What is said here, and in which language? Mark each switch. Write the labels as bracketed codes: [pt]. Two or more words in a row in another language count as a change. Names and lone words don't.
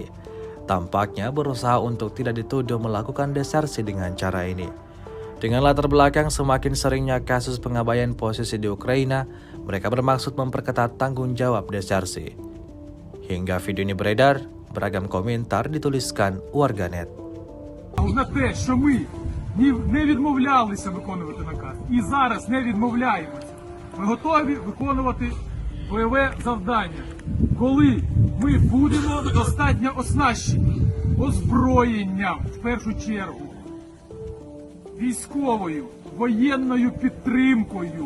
[id] Tampaknya berusaha untuk tidak dituduh melakukan desersi dengan cara ini. Dengan latar belakang semakin seringnya kasus pengabaian posisi di Ukraina, mereka bermaksud memperketat tanggung jawab desersi. Hingga video ini beredar, beragam komentar dituliskan warganet. [uk] На те, що ми не відмовлялися виконувати наказ і зараз не відмовляємося. Ми готові виконувати бойове завдання, коли ми будемо достатньо оснащені озброєнням, в першу чергу, військовою, воєнною підтримкою.